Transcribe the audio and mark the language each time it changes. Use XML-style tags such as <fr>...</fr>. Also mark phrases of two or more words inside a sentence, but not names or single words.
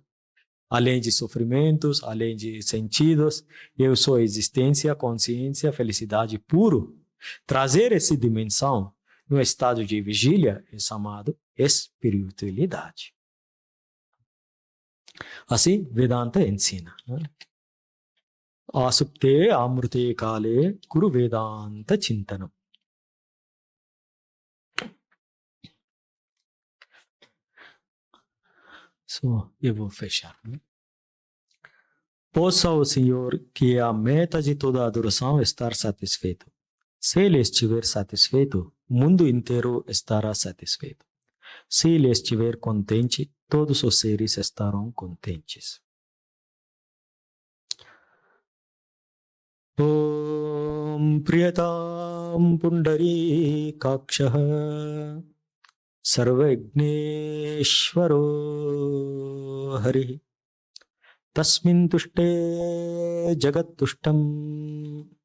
<pt>Além de sofrimentos, além de sentidos, eu sou existência, consciência, felicidade puro. Trazer essa dimensão no estado de vigília é chamado espiritualidade. Assim, Vedanta ensina.</pt> <sa>आसुप्ते आमृते काले कुरु वेदान्त चिन्तनम्.</sa> <pt>So, eu vou fechar. Possa o Senhor, que é a meta de toda adoração, estar satisfeito. Se Ele estiver satisfeito, o mundo inteiro estará satisfeito. Se Ele estiver contente, todos os seres estarão contentes.</pt> <sa>ॐ प्रियतां पुण्डरी काक्षः सर्वयज्ञेश्वरो हरिः तस्मिन् तुष्टे जगत् तुष्टम्</sa>